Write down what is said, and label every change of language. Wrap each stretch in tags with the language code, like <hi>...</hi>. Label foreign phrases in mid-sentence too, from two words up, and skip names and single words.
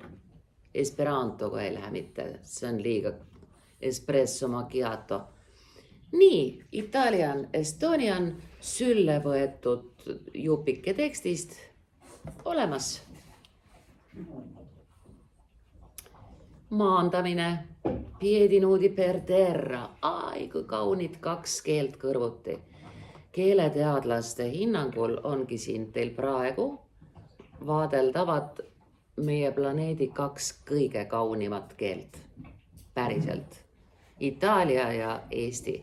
<et>Esperantoga ei lähe mitte, see on liiga</et> <it>espresso macchiato.</it> <et>Nii,</et> <en>italian, estonian,</en> <et>sülle võetud jupike tekstist olemas. maandamine,</et> <it>piedi nudi per terra.</it> <et>Ai, kui kaunid kaks keelt kõrvuti. Keeleteadlaste hinnangul ongi siin teil praegu vaadeldavad meie planeedi kaks kõige kaunimat keelt. Päriselt. Itaalia ja Eesti.</et>